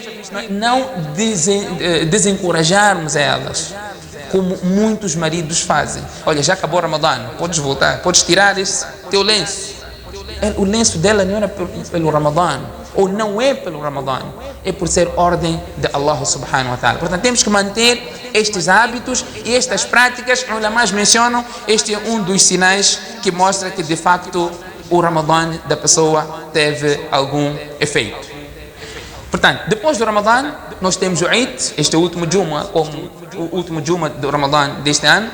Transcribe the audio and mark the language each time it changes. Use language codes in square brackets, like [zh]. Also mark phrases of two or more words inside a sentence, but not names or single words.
[pt] Não desencorajarmos elas, como muitos maridos fazem. Olha, já acabou o Ramadã, podes voltar, podes tirar esse teu lenço. o lenço dela não era pelo Ramadã, ou não é pelo Ramadã, é por ser ordem de Allah [ar] سبحانه وتعالى. [pt] Portanto, temos que manter estes hábitos e estas práticas. Os ulamás mencionam, este é um dos sinais que mostra que de facto o Ramadã da pessoa teve algum efeito. Portanto, depois do Ramadã, nós temos o Eid, este é o último Juma, como o último Juma do Ramadã deste ano.